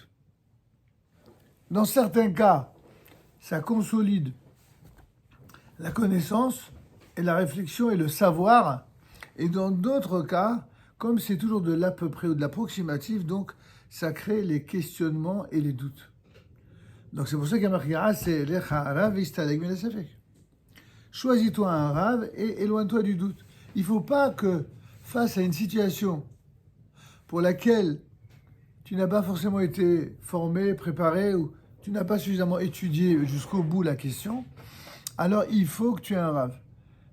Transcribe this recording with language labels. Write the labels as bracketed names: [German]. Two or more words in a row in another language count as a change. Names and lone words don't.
[French] Dans certains cas, ça consolide la connaissance et la réflexion et le savoir. Et dans d'autres cas, comme c'est toujours de l'à peu près ou de l'approximatif, donc ça crée les questionnements et les doutes. Donc c'est pour ça qu'il y a marqué [Hebrew] עשה לך רב והסתלק מן הספק. [French] Choisis-toi un rav et éloigne-toi du doute. Il ne faut pas que, face à une situation pour laquelle tu n'as pas forcément été formé, préparé, ou tu n'as pas suffisamment étudié jusqu'au bout la question, alors il faut que tu aies un rav.